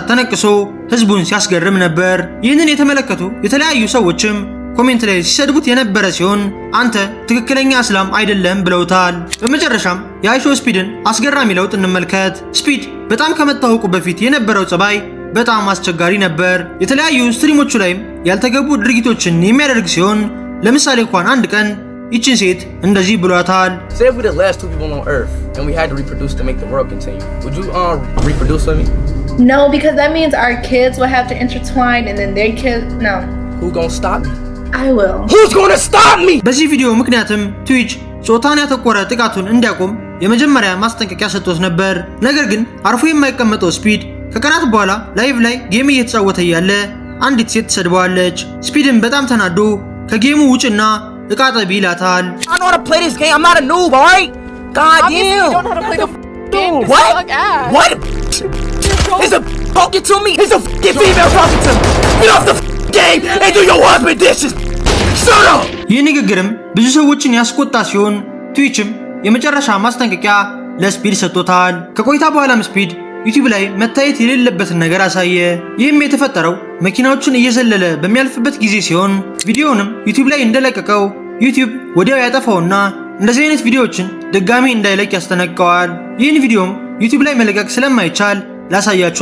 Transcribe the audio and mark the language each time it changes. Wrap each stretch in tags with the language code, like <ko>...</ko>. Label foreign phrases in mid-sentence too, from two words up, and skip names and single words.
<am>ተነቅሶ ህዝቡን ሲያስገርም ነበር። ይህንን የተመለከቱ የተለያዩ ሰዎችም ኮሜንት ላይ ሲሰድቡት የነበረ ሲሆን አንተ ትክክለኛ እስላም አይደለም ብለውታል። በመጨረሻም የአይሾ ስፒድን አስገራሚ ለውጥ እንመልከት። ስፒድ በጣም ከመታወቁ በፊት የነበረው ጸባይ በጣም አስቸጋሪ ነበር። የተለያዩ ስትሪሞቹ ላይም ያልተገቡ ድርጊቶችን የሚያደርግ ሲሆን ለምሳሌ እንኳን አንድ ቀን ይችን ሴት እንደዚህ ብሏታል።</am> <en>Say if we the last 2 people on earth and we had to reproduce to make the world continue, would you reproduce with me? No, because that means our kids will have to intertwine and then their kids. No. Who gonna stop me? I will. Who's gonna stop me?</en> <am>በዚህ ቪዲዮ ምክንያትም ትዊች ጾታን ያተኮረ ጥቃቱን እንዲያቆም የመጀመሪያ ማስጠንቀቂያ ሰጥቶት ነበር። ነገር ግን አርፎ የማይቀመጠው ስፒድ ከቀናት በኋላ ላይቭ ላይ ጌም እየተጫወተ ያለ አንዲት ሴት ተሰድበዋለች። ስፒድን በጣም ተናዶ ከጌሙ ውጭና እቃ ጠቢ ይላታል።</am> <en>I know how to play this game. I'm not a noob, all right? God damn. You don't know how to play the game. What? What? Is a talking to me? Is a female talking to me? Get off the game and do your husband dishes. Shut up.</en> <am>ይህ ንግግርም ብዙ ሰዎችን ያስቆጣ ሲሆን ትዊችም የመጨረሻ ማስጠንቀቂያ ለስፒድ ሰጥቶታል። ከቆይታ በኋላም ስፒድ ዩቲዩብ ላይ መታየት የሌለበትን ነገር አሳየ። ይህም የተፈጠረው መኪናዎችን እየዘለለ በሚያልፍበት ጊዜ ሲሆን ቪዲዮውንም ዩቲዩብ ላይ እንደለቀቀው ዩቲዩብ ወዲያው ያጠፋውና እንደዚህ አይነት ቪዲዮዎችን ድጋሚ እንዳይለቅ ያስጠነቅቀዋል። ይህን ቪዲዮም ዩቲዩብ ላይ መለቀቅ ስለማይቻል ላሳያችሁ</am>